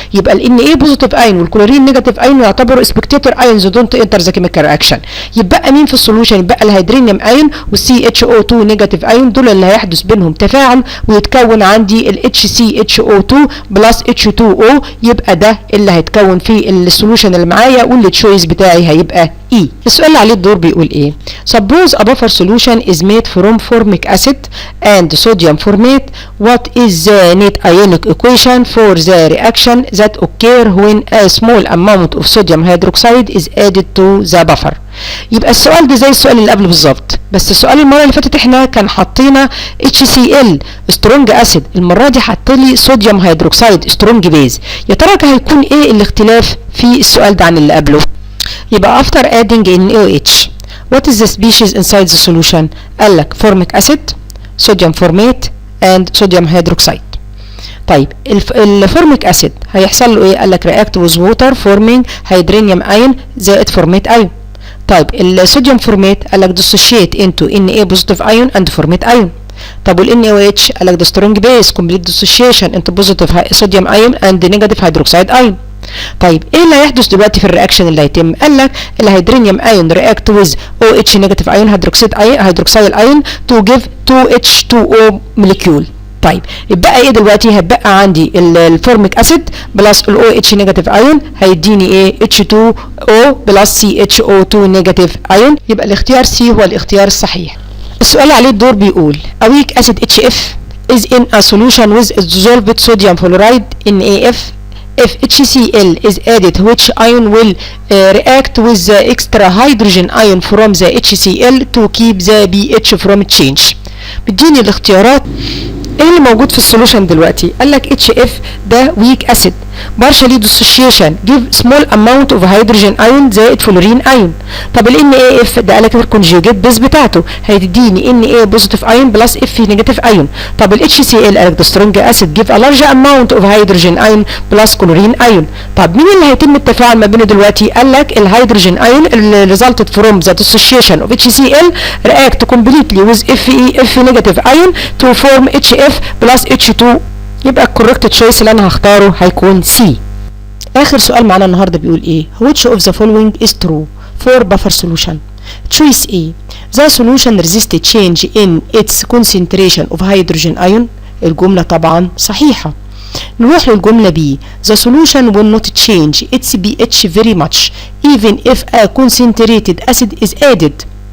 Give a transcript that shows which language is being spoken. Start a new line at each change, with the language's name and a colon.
Arabic: يبقى ال Na بوزيتيف ايون والكلورين نيجاتيف ايون يعتبروا
English: Spectator ions don't enter the chemical reaction.
Arabic: يبقى مين في السولوشن؟ يبقى الهيدرينيوم ايون والCHO2 نيجاتيف ايون، دول اللي هيحدث بينهم تفاعل ويتكون عندي ال HCHO2 بلس H2O. يبقى ده اللي هيتكون في السولوشن اللي معايا، واللي تشويس بتاعي هيبقى E. السؤال اللي عليه الدور بيقول ايه؟
English: Suppose a buffer solution is made from formic acid and sodium formate. What is the net ionic equation for the reaction that occur when a small amount of sodium hydroxide is added to the buffer؟
Arabic: يبقى السؤال ده زي السؤال اللي قبله بالظبط، بس السؤال المره اللي فاتت احنا كان حاطينا HCl سترونج اسيد، المره دي حط لي صوديوم هيدروكسيد سترونج بيز. يا ترى هيكون ايه الاختلاف في السؤال ده عن اللي قبله؟ يبقى
English: after adding NaOH what is the species inside the solution؟
Arabic: قال لك
English: formic acid sodium formate and sodium hydroxide.
Arabic: طيب الفورميك اسيد هيحصل له ايه؟ قال لك
English: react with water forming hydronium ion
Arabic: زائد formate ion. طيب الصوديوم فورميت قال لك
English: dissociate into Na positive ion and formate ion.
Arabic: طب وال NaOH قال لك
English: the strong base complete dissociation into positive sodium ion and negative hydroxide ion.
Arabic: طيب ايه اللي هيحدث دلوقتي في الرياكشن اللي هيتم؟ قال لك الهيدرونيوم ايون
English: react with OH negative ion hydroxyl ion to give 2H2O molecule.
Arabic: طيب يبقى ايه دلوقتي؟ هتبقى عندي الفورميك اسيد بلس ال OH نيجاتيف ايون هيديني ايه؟ H2O بلس CHO2 نيجاتيف ايون. يبقى الاختيار سي هو الاختيار الصحيح. السؤال عليه الدور بيقول
English: a weak acid HF is in a solution with dissolved sodium fluoride NaF. If HCl is added, which ion will react with the extra hydrogen ion from the HCl to keep the pH from change؟
Arabic: بديني الاختيارات. ايه اللي موجود في السولوشن دلوقتي؟ قال لك HF ده
English: weak acid partially dissociation give small amount of hydrogen ion
Arabic: زائد فلورين ion. طب ال NaF ده قال لك الكونجيوجيت بيز بتاعته هيديني Na positive ion بلس F negative ion. طب ال HCl قال لك
English: the strong acid give a large amount of hydrogen ion plus chlorine ion.
Arabic: طب مين اللي هيتم التفاعل ما بينه دلوقتي؟ قال لك الهيدروجين
English: ion اللي resulted from the dissociation of HCl react completely with F negative ion to form HF plus H2.
Arabic: يبقى الكوركت تشويس اللي انا هختاره هيكون سي. اخر سؤال معانا النهارده بيقول ايه؟
English: which of the following is true for buffer solution؟ choice A the solution resist change in its concentration of hydrogen ion.
Arabic: الجملة طبعا صحيحة. نروح للجملة
English: B the solution will not change its pH very much even if a concentrated acid is added.